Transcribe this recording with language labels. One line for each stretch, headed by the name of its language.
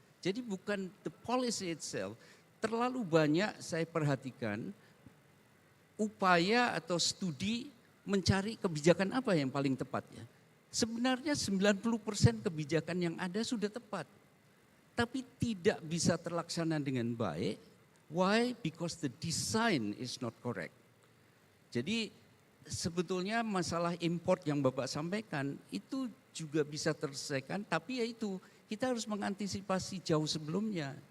Indonesian: Jadi bukan
English: the policy itself,
Indonesian: terlalu banyak saya perhatikan upaya atau studi mencari kebijakan apa yang paling tepat ya. Sebenarnya 90% kebijakan yang ada sudah tepat. Tapi tidak bisa terlaksana dengan baik.
English: Why? Because the design is not correct.
Indonesian: Jadi sebetulnya masalah import yang Bapak sampaikan itu juga bisa terselesaikan, tapi ya itu kita harus mengantisipasi jauh sebelumnya.